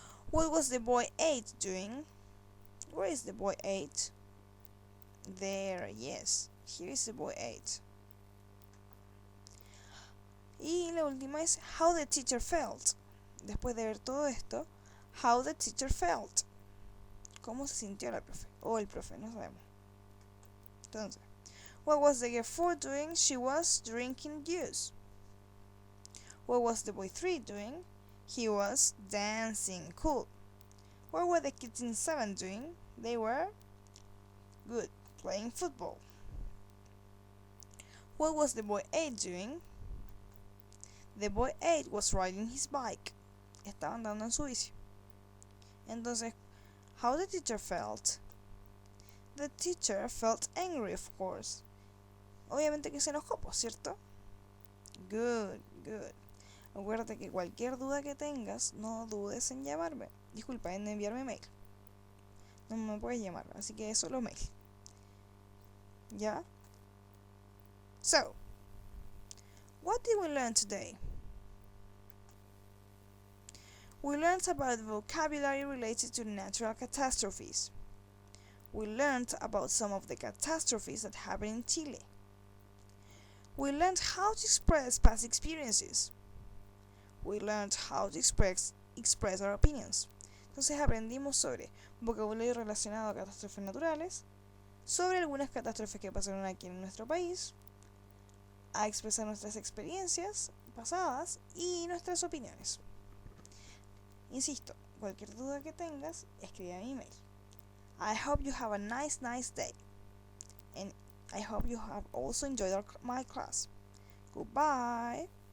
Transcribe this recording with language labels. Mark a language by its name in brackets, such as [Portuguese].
[English] What was the boy 8 doing? Where is the boy 8? There, yes. Here is the boy 8. [Spanish] Y la última es [English] how the teacher felt. [Spanish] Después de ver todo esto, [English] how the teacher felt. [Spanish] ¿Cómo se sintió la profe? O el profe, no sabemos. Entonces, [English] what was the girl 4 doing? She was drinking juice. What was the boy 3 doing? He was dancing. Cool. What were the kids in 7 doing? They were good, playing football. What was the boy 8 doing? The boy 8 was riding his bike. [Spanish] Estaba andando en su bici. Entonces, [English] how the teacher felt? The teacher felt angry, of course. [Spanish] Obviamente que se enojó, ¿cierto? [English] Good, good. [Spanish] Acuérdate que cualquier duda que tengas, no dudes en llamarme. Disculpa, en enviarme mail. No me puedes llamar, así que es solo mail. ¿Ya? [English] So, what did we learn today? We learned about the vocabulary related to natural catastrophes. We learned about some of the catastrophes that happened in Chile. We learned how to express past experiences. We learned how to express our opinions. [Spanish] Entonces aprendimos sobre vocabulario relacionado a catástrofes naturales, sobre algunas catástrofes que pasaron aquí en nuestro país, a expresar nuestras experiencias pasadas y nuestras opiniones. Insisto, cualquier duda que tengas, escribe a mi email. [English] I hope you have a nice day. And I hope you have also enjoyed my class. Goodbye.